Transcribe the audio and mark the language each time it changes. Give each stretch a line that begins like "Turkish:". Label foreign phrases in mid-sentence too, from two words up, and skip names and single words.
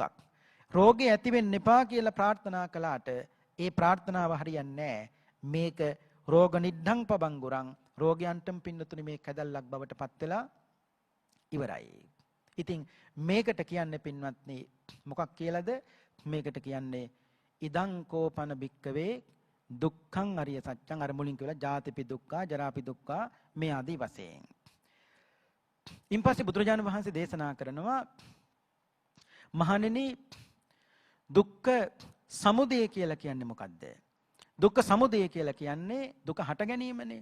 Sinhala: රෝගේ ඇති වෙන්න එපා කියලා ප්‍රාර්ථනා කළාට ඒ ප්‍රාර්ථනාව හරියන්නේ නැහැ.
Pali: මේක රෝග නිද්ධං පබංගුරං.
Sinhala: රෝගයන්ටම පින්නතුනි මේ කැදල්ලක් බවට පත් වෙලා ඉවරයි. ඉතින් මේකට කියන්නේ පින්වත්නි මොකක් කියලාද? මේකට කියන්නේ
Pali: ඉදං කෝපන භික්කවේ දුක්ඛං අරිය සත්‍යං.
Sinhala: අර මුලින් කියලා
Pali: ජාතිපි දුක්ඛා, ජරාපි දුක්ඛා
Sinhala: මේ ආදී වශයෙන්. ඉන්පස්සේ බුදුරජාණන් වහන්සේ දේශනා කරනවා මහණෙනි දුක්ඛ සමුදය කියලා කියන්නේ මොකද්ද? දුක්ඛ සමුදය කියලා කියන්නේ දුක හට ගැනීමනේ.